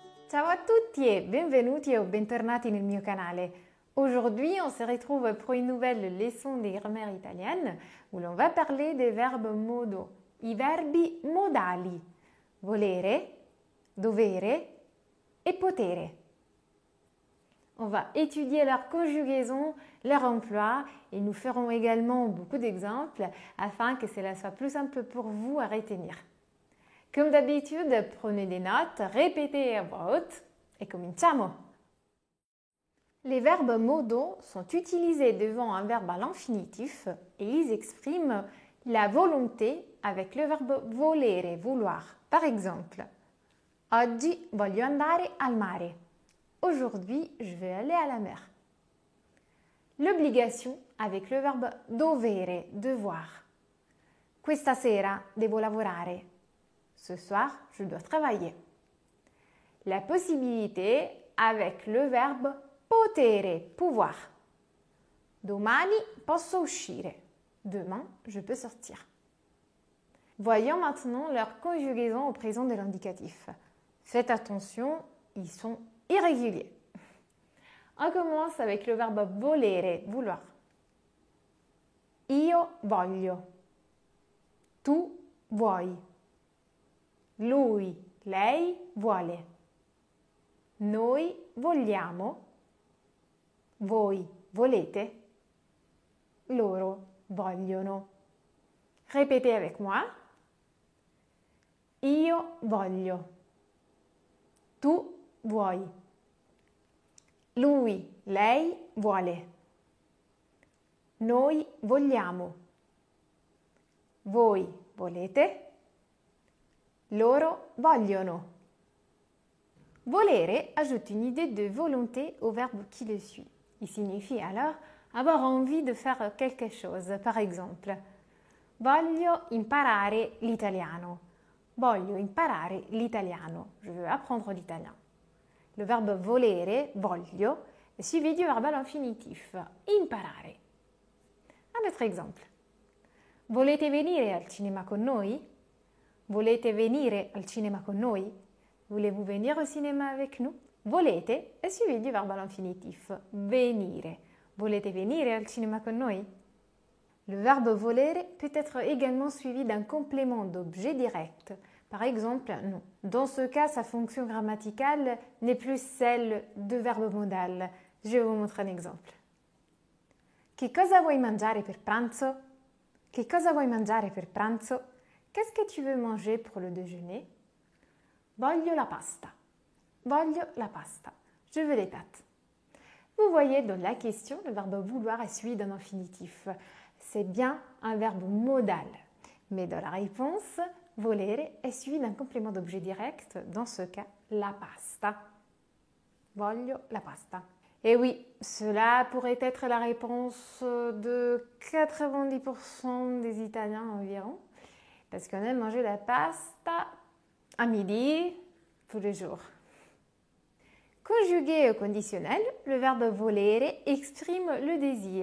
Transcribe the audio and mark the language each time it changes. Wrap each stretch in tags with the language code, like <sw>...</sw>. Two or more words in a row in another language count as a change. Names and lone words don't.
<it>Ciao a tutti e benvenuti o bentornati nel mio canale.</it> <fr>Aujourd'hui, on se retrouve pour une nouvelle leçon di grammaire italienne où l'on va parler des verbes modaux,</fr> <it>i verbi modali, volere, dovere et potere.</it> <fr>On va étudier leur conjugaison, leur emploi et nous ferons également beaucoup d'exemples afin que cela soit plus simple pour vous à retenir. Comme d'habitude, prenez des notes, répétez à voix haute et cominciamo! Les verbes modaux sont utilisés devant un verbe à l'infinitif et ils expriment la volonté avec le verbe volere, vouloir. Par exemple,</fr> <it>oggi voglio andare al mare.</it> <fr>Aujourd'hui, je vais aller à la mer. L'obligation avec le verbe dovere, devoir.</fr> <it>Questa sera devo lavorare.</it> <fr>Ce soir, je dois travailler. La possibilité avec le verbe potere, pouvoir.</fr> <it>Domani posso uscire.</it> <fr>Demain, je peux sortir. Voyons maintenant leur conjugaison au présent de l'indicatif. Faites attention, ils sont irréguliers. On commence avec le verbe volere, vouloir.</fr> <it>Io voglio. Tu vuoi. Lui, lei vuole. Noi vogliamo. Voi volete. Loro vogliono.</it> <fr>Répétez avec moi.</fr> <it>Io voglio. Tu vuoi. Lui, lei vuole. Noi vogliamo. Voi volete. Loro vogliono.</it> <fr>Volere ajoute une idée de volonté au verbe qui le suit. Il signifie alors avoir envie de faire quelque chose. Par exemple,</fr> <it>voglio imparare l'italiano. Voglio imparare l'italiano.</it> <fr>Je veux apprendre l'italien. Le verbe</fr> <it>volere, voglio,</it> <fr>est suivi du verbe à l'infinitif, imparare. Un autre exemple.</fr> <it>Volete venire al cinema con noi? Volete venire al cinema con noi?</it> <fr>Voulez-vous venir au cinéma avec nous? Volete est suivi du verbe à l'infinitif, venire.</fr> <it>Volete venire al cinema con noi?</it> <fr>Le verbe volere peut être également suivi d'un complément d'objet direct. Par exemple, non. Dans ce cas, sa fonction grammaticale n'est plus celle de verbe modal. Je vais vous montrer un exemple.</fr> <it>Che cosa vuoi mangiare per pranzo? Che cosa vuoi mangiare per pranzo?</it> <fr>Qu'est-ce que tu veux manger pour le déjeuner?</fr> <it>Voglio la pasta. Voglio la pasta.</it> <fr>Je veux les pâtes. Vous voyez, dans la question, le verbe vouloir est suivi d'un infinitif. C'est bien un verbe modal. Mais dans la réponse, volere est suivi d'un complément d'objet direct, dans ce cas, la pasta.</fr> <it>Voglio la pasta.</it> <fr>Et oui, cela pourrait être la réponse de 90% des Italiens environ. Parce qu'on aime manger la pasta à midi, tous les jours. Conjugué au conditionnel, le verbe volere exprime le désir.</fr>